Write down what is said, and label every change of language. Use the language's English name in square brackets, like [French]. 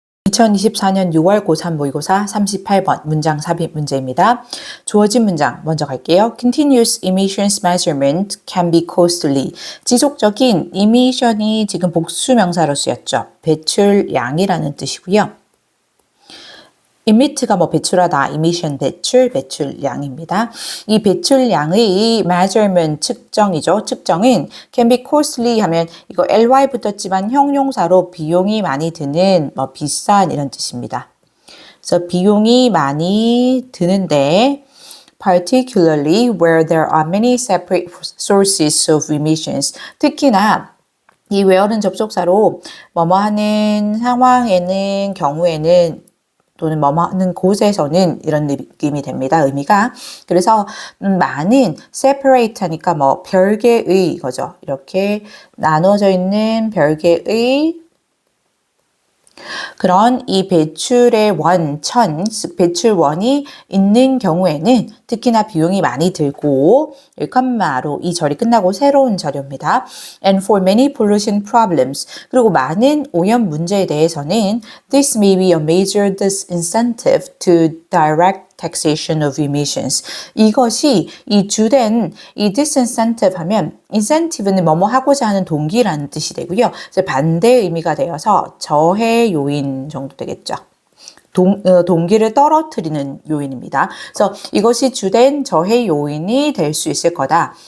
[Korean] 2024년 6월 고3 모의고사 38번 문장 삽입 문제입니다. 주어진 문장 먼저 갈게요. [English] Continuous emissions measurement can be costly. [Korean] 지속적인 emission이 지금 복수명사로 쓰였죠. 배출량이라는 뜻이고요. emit가 배출하다, emission 배출량입니다. 이 배출량의 measurement 측정이죠. 측정은 [English] can be costly [Korean] 하면 이거 ly 붙었지만 형용사로 비용이 많이 드는 비싼 이런 뜻입니다. 그래서 비용이 많이 드는데 [English] particularly where there are many separate sources of emissions. [Korean] 특히나 이 where는 접속사로 뭐뭐 하는 상황에는 경우에는 또는 뭐뭐 하는 곳에서는 이런 느낌이 됩니다. 의미가. 그래서 많은 separate 하니까 별개의 이거죠. 이렇게 나눠져 있는 별개의 그런 이 배출의 배출원이 있는 경우에는 특히나 비용이 많이 들고 컴마로 이 절이 끝나고 새로운 절입니다. [English] And for many pollution problems. [Korean] 그리고 많은 오염 문제에 대해서는 [English] this may be a major disincentive to direct taxation of emissions. [Korean] 이것이 이 주된 이 disincentive 하면 incentive는 뭐뭐 하고자 하는 동기라는 뜻이 되고요. 반대 의미가 되어서 저해 요인 정도 되겠죠. 동기를 떨어뜨리는 요인입니다. 그래서 이것이 주된 저해 요인이 될 수 있을 거다.